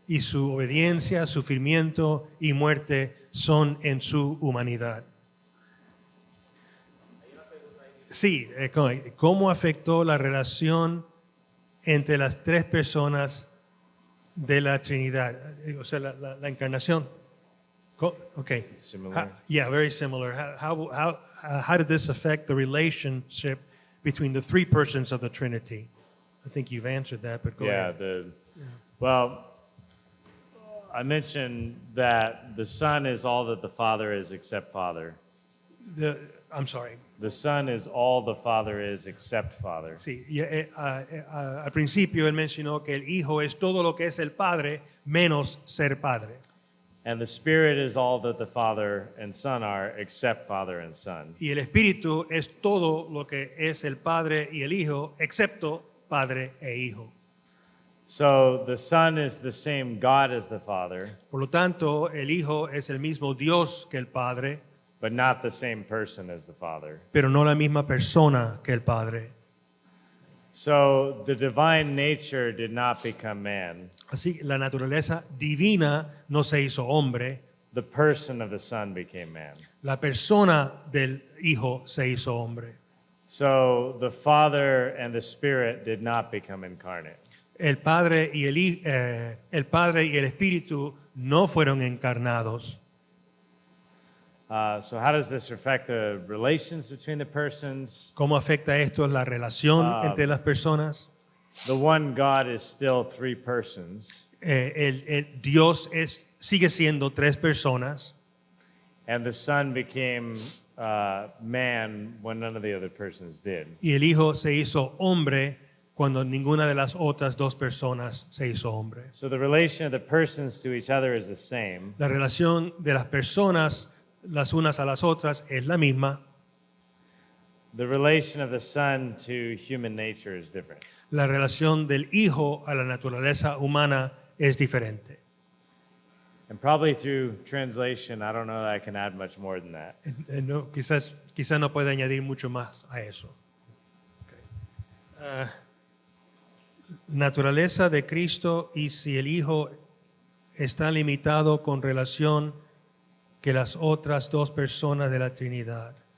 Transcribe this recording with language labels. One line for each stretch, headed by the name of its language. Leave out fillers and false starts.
Spanish: Y su obediencia, sufrimiento y muerte son en su humanidad. Sí, ¿cómo afectó la relación entre las tres personas de la Trinidad? O sea, la encarnación. Okay.
English: Similar. Yeah, very similar. How did this affect the relationship between the three persons of the Trinity? I think you've answered that, but go Yeah, ahead. well, I mentioned that the Son is all that the Father is except Father. I'm sorry. The Son is all the Father is except Father.
Spanish: Sí, al principio él mencionó que el Hijo es todo lo que es el Padre menos ser Padre.
English: And the Spirit is all that the Father and Son are except Father and Son.
Spanish: Y el Espíritu es todo lo que es el Padre y el Hijo, excepto Padre e Hijo.
English: So the Son is the same God as the Father,
Spanish: Por lo tanto, el Hijo es el mismo Dios que el Padre,
English: but not the same person as the Father.
Spanish: pero no la misma persona que el Padre.
English: So the divine nature did not become man.
Spanish: Así, la naturaleza divina no se hizo hombre,
English: The person of the Son became man.
Spanish: la persona del Hijo se hizo hombre.
English: So the Father and the Spirit did not become incarnate.
Spanish: El Padre y el Padre y el Espíritu no fueron encarnados.
English: So how does this affect the relations between the persons?
Spanish: ¿Cómo afecta esto la relación entre las personas?
English: The one God is still three persons,
Spanish: Dios sigue siendo tres personas
English: and the Son became man when none of the other persons did.
Spanish: y el Hijo se hizo hombre cuando ninguna de las otras dos personas se hizo hombre.
English: So the relation of the persons to each other is the same,
Spanish: La relación de las personas las unas a las otras es la misma.
English: the relation of the Son to human nature is different.
Spanish: La relación del Hijo a la naturaleza humana es diferente.
English: And probably through translation, I don't know that I can add much more than that.
Spanish: No, quizás no puede añadir mucho más a eso. Naturaleza de Cristo y si el Hijo está limitado con relación que las otras dos personas de la Trinidad.